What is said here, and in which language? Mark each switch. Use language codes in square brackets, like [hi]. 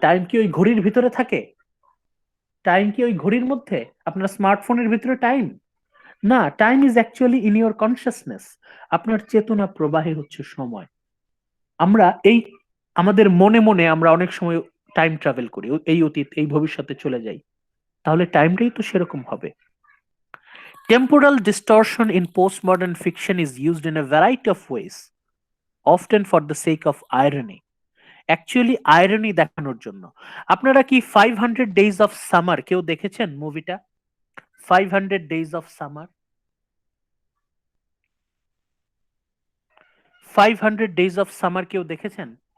[bn] Time কি ওই ঘড়ির ভিতরে থাকে? টাইম কি ওই ঘড়ির মধ্যে, আপনার স্মার্টফোনের ভিতরে টাইম? [en] না, time is actually in your consciousness, [bn] আপনার চেতনা প্রবাহে হচ্ছে সময়। আমরা এই আমাদের মনে মনে আমরা অনেক সময় টাইম ট্রাভেল করি, এই অতীত এই ভবিষ্যতে চলে যাই, তাহলে টাইমটাই তো সেরকম হবে। [en] Temporal distortion in postmodern fiction is used in a variety of ways, often for the sake of irony. [bn] Actually irony দেখানোর জন্য। আপনারা কি 500 ডেজ অফ সামার কেউ দেখেছেন মুভিটা? 500 days of summer, 500 days of summer কেউ দেখেছেন?